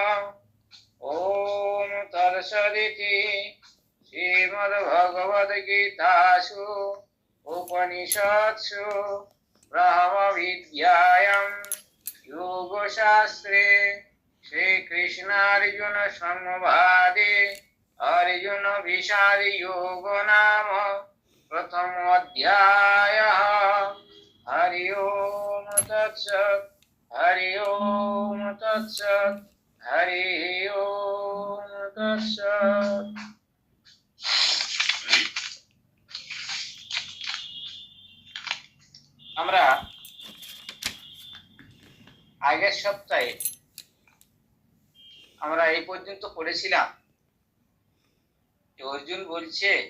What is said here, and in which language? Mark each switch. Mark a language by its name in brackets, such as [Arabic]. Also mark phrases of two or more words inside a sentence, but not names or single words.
[Sanskrit] ॐ तत्सदिति श्रीमद्भगवद्गीतासु उपनिषत्सु ब्रह्मविद्यायां योगशास्त्रे श्रीकृष्णार्जुन संवादे अर्जुन विषाद योगो नाम प्रथमोऽध्यायः। हरि ओम तत्सत्। हरि ओम तत्सत्। हरि ओम तत्सत्। [Bangla] আমরা আগের সপ্তাহে আমরা এই পর্যন্ত পড়েছিলাম যে অর্জুন বলছে